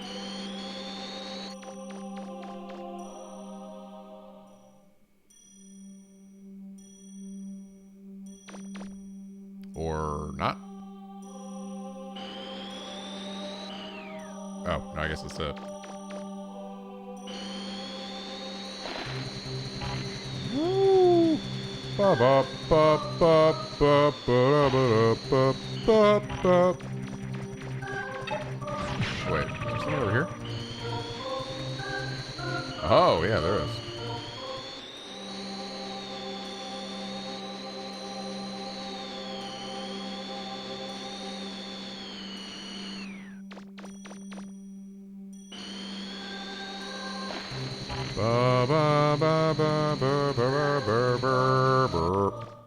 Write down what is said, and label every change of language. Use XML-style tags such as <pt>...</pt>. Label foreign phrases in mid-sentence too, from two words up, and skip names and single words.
<en>Or not? Oh, no, I guess that's it. Woo! Ba ba ba ba ba ba ba ba ba ba. Wait, is there something over here? Oh, yeah, there is. Ba ba ba ba ba ba ba ba ba.</en>